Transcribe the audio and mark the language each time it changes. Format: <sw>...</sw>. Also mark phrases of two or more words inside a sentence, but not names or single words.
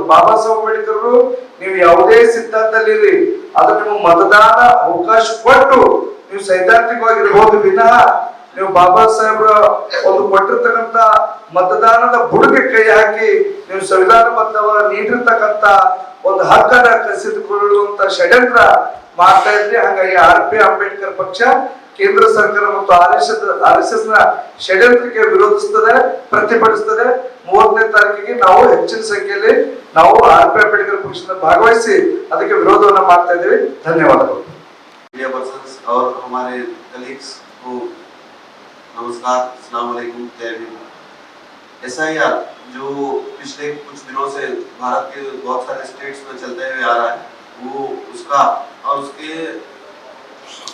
<kn>ಬಾಬಾ ಸಾಹೇಬ್ ಅಂಬೇಡ್ಕರ್ ನೀವು ಯಾವುದೇ ಸಿದ್ಧಾಂತದಲ್ಲಿ ಅದು ನಿಮಗೆ ಮತದಾನ ಅವಕಾಶ ಕೊಟ್ಟು ನೀವು ಸೈದ್ಧಾಂತಿಕವಾಗಿರ್ಬೋದು ವಿನಃ ನೀವು ಬಾಬಾ ಸಾಹೇಬ್ರ ಒಂದು ಕೊಟ್ಟಿರ್ತಕ್ಕಂಥ ಮತದಾನದ ಬುಡಕ್ಕೆ ಕೈ ಹಾಕಿ ನೀವು ಸಂವಿಧಾನಬದ್ಧವ ನೀಡಿರ್ತಕ್ಕಂಥ ಒಂದು ಹಕ್ಕನ್ನ ಕಸಿದುಕೊಳ್ಳುವಂತ ಷಡ್ಯಂತ್ರ ಮಾಡ್ತಾ ಇದ್ರಿ. ಹಾಗಾಗಿ RP ಅಂಬೇಡ್ಕರ್ ಪಕ್ಷ ಕೇಂದ್ರ ಸರ್ಕಾರ ಮತ್ತು RSS ನ ಷಡ್ಯಂತ್ರಕ್ಕೆ ವಿರೋಧಿಸುತ್ತದೆ, ಪ್ರತಿಭಟಿಸುತ್ತದೆ. 30ನೇ ತಾರೀಕಿಗೆ ನಾವು ಹೆಚ್ಚಿನ ಸಂಖ್ಯೆಯಲ್ಲಿ ನಾವು RP ಅಂಬೇಡ್ಕರ್ ಪಕ್ಷದ ಭಾಗವಹಿಸಿ ಅದಕ್ಕೆ ವಿರೋಧವನ್ನ ಮಾಡ್ತಾ ಇದ್ದೀವಿ. ಧನ್ಯವಾದಗಳು.</kn> <en>media persons</en> <hi>और हमारे कलीग्स को नमस्कार,</hi> <ar>السلام عليكم,</ar> <hi>जय हिंद। SIR जो पिछले कुछ दिनों से भारत के बहुत सारे स्टेट्स में चलते हुए आ रहा है, वो उसका और उसके</hi>